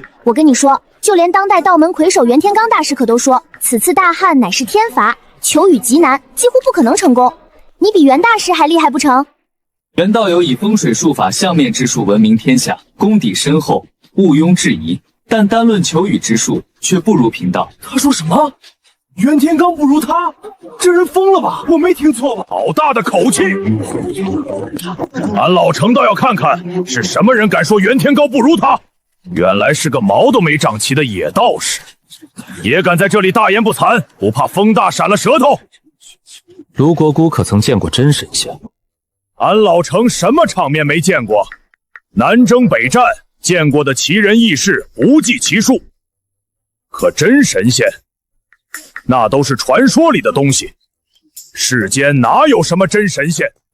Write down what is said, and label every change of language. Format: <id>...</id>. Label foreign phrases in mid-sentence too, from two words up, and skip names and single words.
<zh>我跟你說，就連當代道門魁首袁天罡大師可都說，此次大旱乃是天罰，求雨極難，幾乎不可能成功。你比袁大師還厲害不成？袁道友以風水術法相面之術聞名天下，功底深厚，毋庸置疑。但單論求雨之術，卻不如貧道。他說什麼？袁天罡不如他？這人瘋了吧？我沒聽錯吧？好大的口氣！俺老程倒要看看是什麼人敢說袁天罡不如他。原來是個毛都沒長齊的野道士，也敢在這裡大言不慚，不怕風大閃了舌頭？盧國姑可曾見過真神仙？俺老程什麼場面沒見過？南征北戰見過的奇人異事不計其數，可真神仙那都是傳說裡的東西，世間哪有什麼真神仙？</zh>